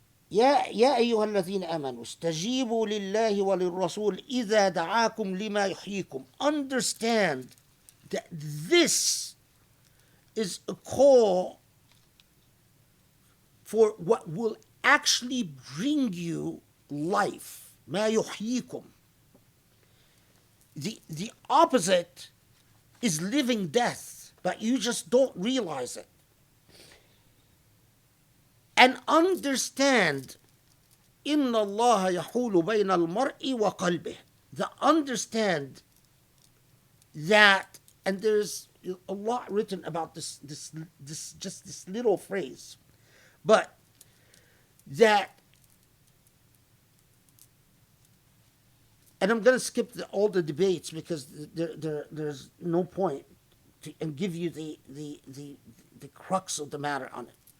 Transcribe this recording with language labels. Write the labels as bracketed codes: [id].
[ar] يا أيها الذين آمنوا استجيبوا لله وللرسول إذا دعاكم لما يحييكم. [en] Understand that this is a call for what will actually bring you life. [ar] ما يحييكم. [en] The opposite is living death, but you just don't realize it. And understand [ar] إن الله يحول بين المرء وقلبه. [en] The understand that, and there's a lot written about this just this little phrase, but that, and I'm going to skip all the debates because there's no point to, and give you the crux of the matter on it.